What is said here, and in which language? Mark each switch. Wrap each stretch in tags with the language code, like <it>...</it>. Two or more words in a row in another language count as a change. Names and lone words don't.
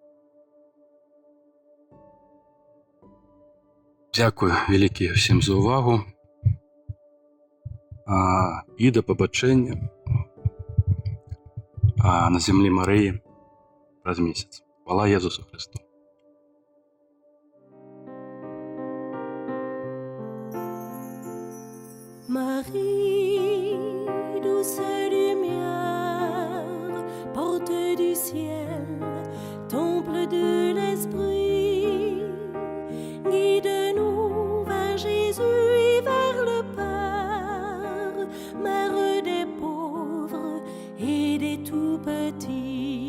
<be>Дзякую вялікі ўсім за ўвагу і да пабачэння на зямлі Марыі праз месяц. Хвала Jesúsu Христу.</be> <fr>Marie, douce lumière, porte du ciel, temple de l'esprit, guide-nous vers Jésus et vers le Père, mère des pauvres et des tout-petits.</fr>